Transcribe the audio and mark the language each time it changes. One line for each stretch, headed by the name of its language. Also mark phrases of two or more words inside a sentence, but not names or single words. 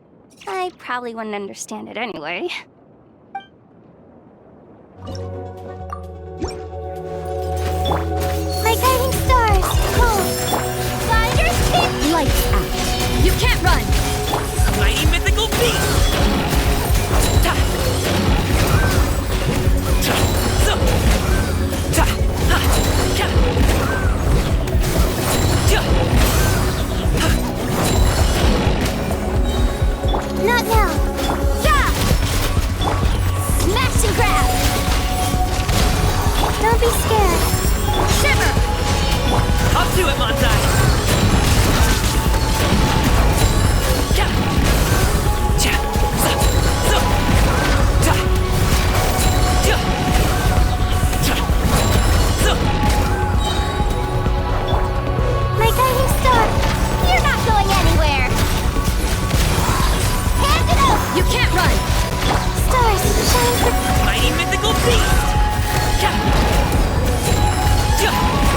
English: I probably wouldn't understand it anyway. My guiding stars! Home! Finders keep lights out! You can't run! Mighty mythical beast! Ta! Ta! So! Ta! Ha! Ka! Ja! Ha! Not now! Yeah! Smash and grab! Don't be scared. Shiver! Up to it, Montai! Ja! Ja! Za! So! Ta! Ja! Ta! So! My guiding star! You're not going anywhere! Hand it out! You can't run! Stars, shine for... Mighty mythical beast! Ja! Ja!